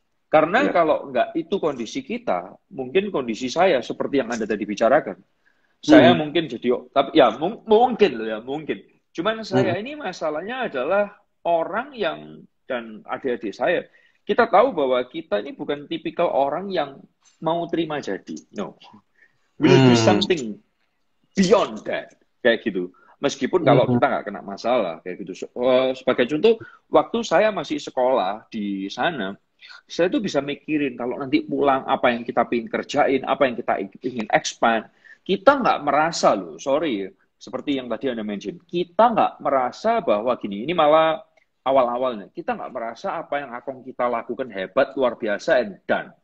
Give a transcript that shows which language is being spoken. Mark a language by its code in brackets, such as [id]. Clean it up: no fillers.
[id] Karena kalau nggak itu kondisi kita, mungkin kondisi saya seperti yang Anda tadi bicarakan. Saya mungkin jadi, tapi ya mungkin loh ya, mungkin. Cuman saya ini masalahnya adalah orang yang, dan adik-adik saya, kita tahu bahwa kita ini bukan tipikal orang yang mau terima jadi. [en] No. We'll do something beyond that. [id] Kayak gitu. Meskipun kalau kita nggak kena masalah. Kayak gitu. Sebagai contoh, waktu saya masih sekolah di sana, saya tuh bisa mikirin kalau nanti pulang apa yang kita ingin kerjain, apa yang kita ingin expand. Kita nggak merasa loh, sorry, seperti yang tadi Anda mention, kita nggak merasa bahwa gini, ini malah awal-awalnya, kita nggak merasa apa yang akan kita lakukan hebat, luar biasa, [en] and done.